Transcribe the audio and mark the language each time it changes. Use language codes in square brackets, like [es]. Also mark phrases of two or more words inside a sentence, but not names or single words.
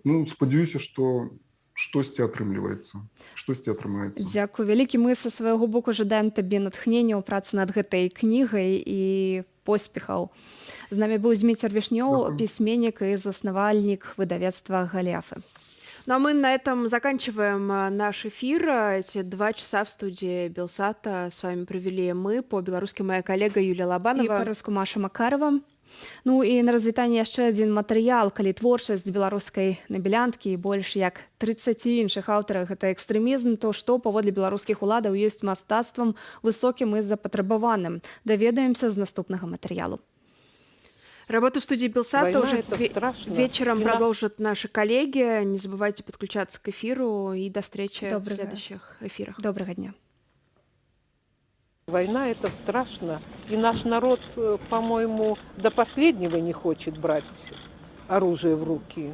[be] Ну, спадзяюся, што штосьці атрымліваецца, штосьці атрымаецца. Дзякую вялікі. Мы са свайго боку жадаем табе натхнення ў працы над гэтай кнігай і поспехаў. З намі быў Зміцер Вішнёў, пісьменнік і заснавальнік выдавецтва «Голиафы». [ru] Ну а мы на этом заканчиваем наш эфир. Эти 2 часа в студии Белсата с вами провели мы, по-беларуску моя коллега Юлия Лобанова. [be] І па-руску Маша Макарова. Ну і на развітанне яшчэ адзін матэрыял, калі творчасць беларускай набелянткі і больш як 30 іншых аўтараў гэта экстрэмізм, то што паводле беларускіх уладаў ёсць мастацтвам высокім і запатрабаваным. Даведаемся з наступнага матэрыялу. [ru] Работу в студии Белсата уже страшно. вечером продолжат наши коллеги. Не забывайте подключаться к эфиру и до встречи в следующих эфирах. Доброго дня. Война — это страшно. И наш народ, по-моему, до последнего не хочет брать оружие в руки.